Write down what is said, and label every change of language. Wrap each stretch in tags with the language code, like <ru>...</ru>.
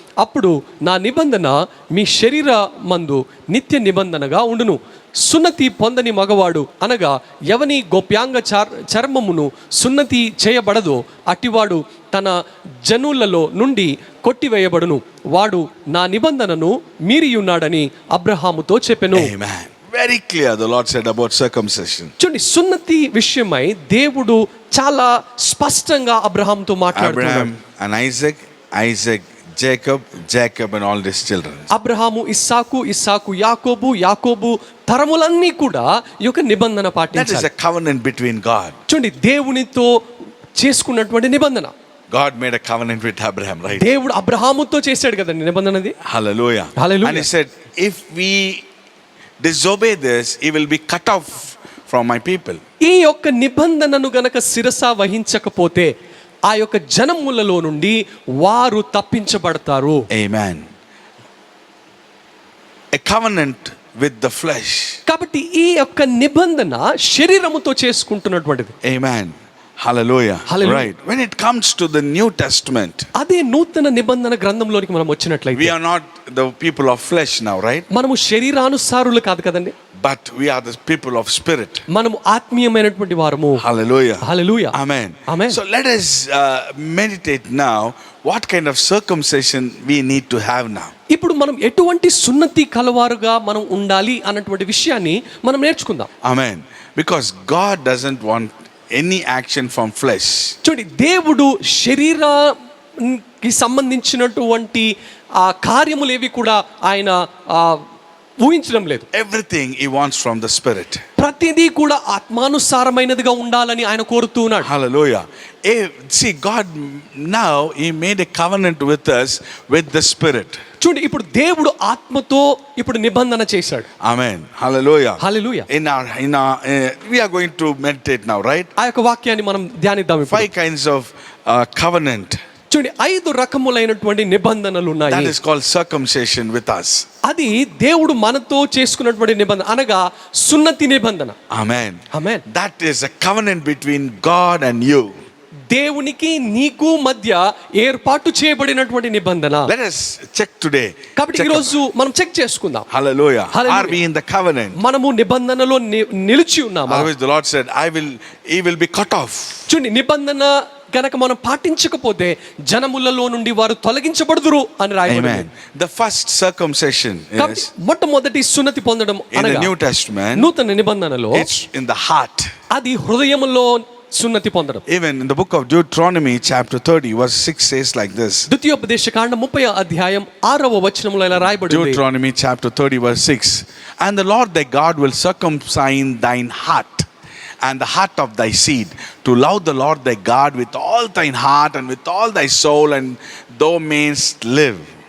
<te>అప్పుడు నా నిబంధన మీ శరీర మందు నిత్య నిబంధనగా ఉండును. సున్నతి పొందని మగవాడు అనగా ఎవని గోప్యాంగ చర్మమును సున్నతి చేయబడదో అట్టివాడు తన జనులలో నుండి కొట్టివేయబడును. వాడు నా నిబంధనను మీరియున్నాడని అబ్రహాముతో చెప్పెను.</te> <en>Amen. Very clear the Lord said about circumcision.</en> <te>చూడండి, సున్నతి విషయమై దేవుడు చాలా స్పష్టంగా అబ్రహాంతో మాట్లాడుతున్నాడు.</te> <en>Abraham and Isaac, Jacob and all his children.</en> <te>Abraham, ఇస్సాకు, యాకోబు తరములన్నీ కూడా ఈ యొక్క నిబంధన</te> <en>That is</en> <te>పాటించాలి.</te> <en>a covenant between God.</en> <te>చూడండి, దేవునితో చేసుకున్నటువంటి నిబంధన.</te> <en>God made a covenant with Abraham, right?</en> <te>దేవుడు అబ్రహాముతో చేశాడు కదండి నిబంధనది.</te> <en>Hallelujah. Hallelujah. And he said, if we disobey this, he will be cut off from my people.</en> <te>ఈ యొక్క నిబంధనను గనక శిరస వహించకపోతే ఆ యొక్క జనములలో నుండి వారు తప్పించబడతారు.</te> <en>Amen. A covenant with the flesh.</en> <te>కాబట్టి ఈ యొక్క నిబంధన శరీరముతో చేసుకుంటున్నటువంటిది.</te> <en>Amen. Hallelujah. Hallelujah. Right. When it comes to the New Testament,</en> <te>అదే నూతన నిబంధన గ్రంథంలోనికి మనం వచ్చినట్లయితే</te> <en>we are not the people of flesh now, right?</en> <te>మనము శరీరానుసారులు కాదు కదండి,</te> <en>But we are the people of spirit.</en> <te>మనము ఆత్మీయమైనటువంటి వారము.</te> <en>Hallelujah. Hallelujah. Amen. Amen. So let us meditate now what kind of circumcision we need to have now.</en> <te>ఇప్పుడు మనం ఎటువంటి సున్నతి కలవారుగా మనం ఉండాలి అన్నటువంటి విషయాన్ని మనం నేర్చుకుందాం.</te> <en>Amen. Because God doesn't want any action from flesh.</en> <te>చూడండి, దేవుడు శరీరానికి సంబంధించినటువంటి ఆ కార్యములేవి కూడా ఆయన ఊహించడం లేదు.</te> <en>Everything he wants from the spirit.</en> <te>ప్రతిదీ కూడా ఆత్మానుసారమైనదిగా ఉండాలని ఆయన కోరుతూ ఉన్నాడు.</te> <en>Hallelujah. See, God now he made a covenant with us with the spirit.</en> <te>చూడండి, ఇప్పుడు దేవుడు ఆత్మతో ఇప్పుడు నిబంధన చేశాడు.</te> <en>Amen. Hallelujah. Hallelujah. We are going to meditate now, right?</en> <te>ఆ యొక్క వాక్యాన్ని మనం ధ్యానిద్దాం.</te> <en>5 kinds of covenant.</en> <te>చూడండి, 5 రకములైనటువంటి నిబంధనలు ఉన్నాయి.</te> <en>That is called circumcision with us.</en> <te>అది దేవుడు మనతో చేసుకున్నటువంటి నిబంధన అనగా సున్నతి నిబంధన.</te> <en>Amen. Amen. That is a covenant between God and you.</en> <te>దేవునికి నీకు మధ్య ఏర్పాటు చేయబడినటువంటి నిబంధన.</te> <en>Let us check today.</en> <te>కాబట్టి ఈ రోజు మనం చెక్ చేసుకుందాం.</te> <en>Hallelujah. Hallelujah. Are we in the covenant?</en> <te>మనము నిబంధనలో నిలిచి ఉన్నామా?</te> <en>Otherwise the Lord said, he will be cut off.</en> <te>చూడండి, నిబంధన గనక మనం పాటించకపోతే జనములలో నుండి వారు తొలగించబడుదురు అని రాయబడింది.</te> <en>Amen. The first circumcision is</en> <te>మొట్టమొదటి సున్నతి పొందడం</te> <en>in the New Testament.</en> <te>నూతన నిబంధనలో</te> <en>It's in the heart.</en> <te>అది హృదయములో సున్నతి పొందడం.</te> <en>Even in the book of Deuteronomy chapter 30 verse 6 says like this.</en> <te>ద్వితీయోపదేశకాండ 30వ అధ్యాయం 6వ వచనములో ఇలా రాయబడింది.</te> <en>Deuteronomy chapter 30 verse 6. And the Lord thy God will circumcise thine heart and the heart of thy seed, to love the Lord thy God with all thine heart and with all thy soul, and thou mayest live.</en>